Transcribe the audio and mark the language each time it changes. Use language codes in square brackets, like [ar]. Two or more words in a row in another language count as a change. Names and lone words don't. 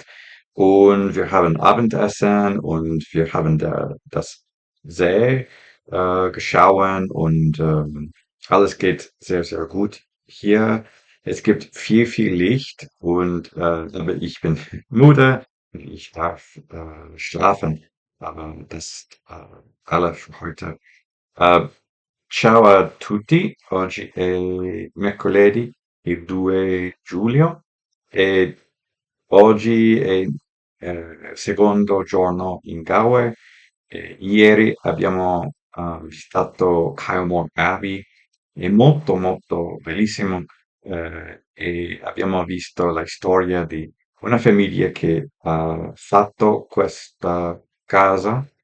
[de] Und wir haben Abendessen und wir haben das See geschaut und alles geht sehr, sehr gut hier. Es gibt viel, viel Licht und aber ich bin müde. Ich darf schlafen. Aber das ist alles für heute. Äh, [it] Ciao a tutti, oggi è mercoledì il 2 giugno e oggi è il secondo giorno in Galway. Ieri abbiamo visitato Kylemore Abbey, è molto molto bellissimo e abbiamo visto la storia di una famiglia che ha fatto questa casa